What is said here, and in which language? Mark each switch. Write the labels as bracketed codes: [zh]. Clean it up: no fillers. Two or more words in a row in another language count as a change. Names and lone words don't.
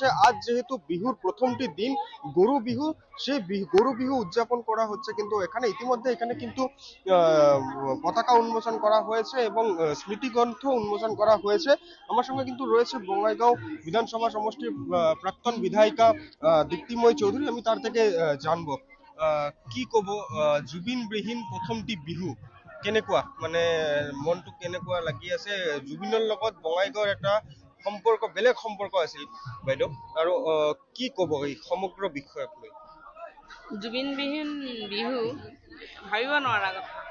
[bn] আজ যেহেতু বিহুর প্রথমটি দিন, গরু বিহু, সেই গরু বিহু উদযাপন করা হচ্ছে। কিন্তু এখানে ইতিমধ্যে এখানে কিন্তু পতাকা উন্মোচন করা হয়েছে এবং স্মৃতিগ্রন্থ উন্মোচন করা হয়েছে। আমার সঙ্গে কিন্তু রয়েছে বঙ্গাইগাঁও বিধানসভা সমষ্টির প্রাক্তন বিধায়িকা দীপ্তিময় চৌধুরী। আমি তার থেকে জানবো [as] কি কব, জুবিনবিহীন প্ৰথমটি বিহু কেনেকুৱা, মানে মনটো কেনেকুৱা লাগি আছে? জুবিনৰ লগত বঙাইগাঁৱৰ এটা সম্পৰ্ক, বেলেগ সম্পৰ্ক আছিল বাইদেউ, আৰু কি কব এই সমগ্ৰ বিষয়ক লৈ? জুবিনবিহীন বিহু ভাবিব নোৱাৰা কথা।